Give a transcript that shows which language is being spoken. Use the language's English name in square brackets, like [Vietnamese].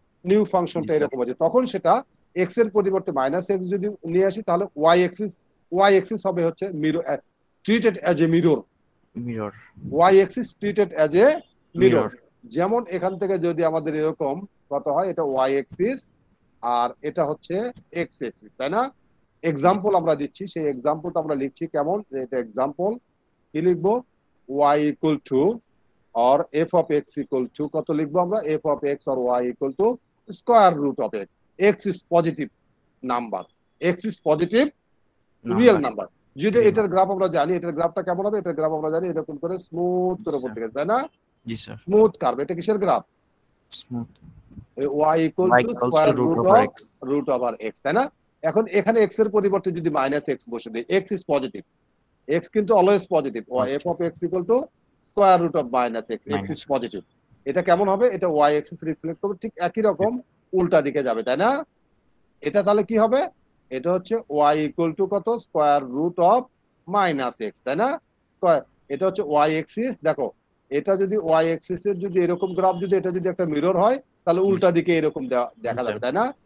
[Bangla] New ফাংশনটা এরকম আছে, তখন সেটা x এর পরিবর্তে মাইনাস x যদি নিয়ে আসি তাহলে y এক্সিস হবে হচ্ছে mirror, [English] Treated as a mirror. [Bangla] y axis [English] Treated as a mirror. [Bangla] যেমন এখান থেকে যদি আমাদের এরকম কত হয়, এটা y এক্সিস আর এটা হচ্ছে x এক্সিস, তাই না? এক্সাম্পল আমরা দিচ্ছি, সেই এক্সাম্পলটা আমরা লিখছি কেমন? এটা এক্সাম্পল কি লিখবো? y equal to [English] or f of x equal to [Bangla] কত লিখবো আমরা? [English] f of x or y equal to square root of x. x is positive number, x is positive real number. [Bangla] যদি এটার গ্রাফ আমরা জানি, এটার গ্রাফটা কেমন হবে? এটার গ্রাফ আমরা জানি এরকম করে স্মুথ করে উপর দিকে, তাই না? জি স্যার। Smooth curve. এটা কিসের graph? Smooth. [English] y equal to square root over x, [Bangla] তাই না? এখন এখানে x এর পরিবর্তে যদি মাইনাস x বসে দিই, [English] x is positive, [Bangla] x কিন্তু always positive, [English] f of x equal to square root of minus x, x is positive. [Bangla] এটা কেমন হবে? এটা ওয়াই এক্সিস রিফ্লেক্ট করবে, ঠিক একই রকম উল্টা দিকে যাবে, তাই না? এটা তাহলে কি হবে? এটা হচ্ছে ওয়াই ইকুয়াল টু কত? Square root of minus x, তাই না? এটা হচ্ছে ওয়াই এক্সিস। দেখো, এটা যদি ওয়াই এক্সিস এর যদি এরকম গ্রাফ, যদি এটা যদি একটা মিরর হয়, তাহলে উল্টা দিকে এরকম দেখা যাবে, তাই না?